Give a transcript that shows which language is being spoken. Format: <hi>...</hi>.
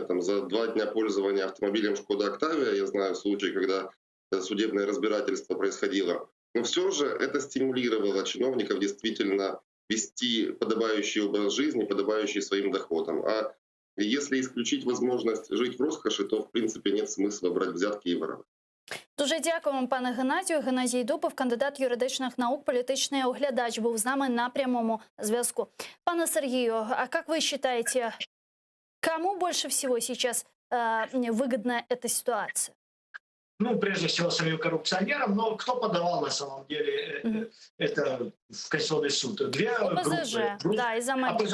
<ru>Там, за 2 дня пользования автомобилем «Шкода Октавия», я знаю случай, когда судебное разбирательство происходило. Но все же это стимулировало чиновников действительно вести подобающий образ жизни, подобающий своим доходам. А если исключить возможность жить в роскоши, то в принципе нет смысла брать взятки и воровать.</ru> <uk>Дуже дякуємо, пане Геннадію. Геннадій Дубов, кандидат юридичних наук, політичний оглядач, був з нами на прямому зв'язку. Пане Сергію,</uk> <ru>а как вы считаете, кому больше всего сейчас выгодна эта ситуация? Ну, прежде всего, самим коррупционерам, но кто подавал на самом деле это в Конституционный суд? 2 ОПЗЖ, группы. да, и за Майбутнє.</ru>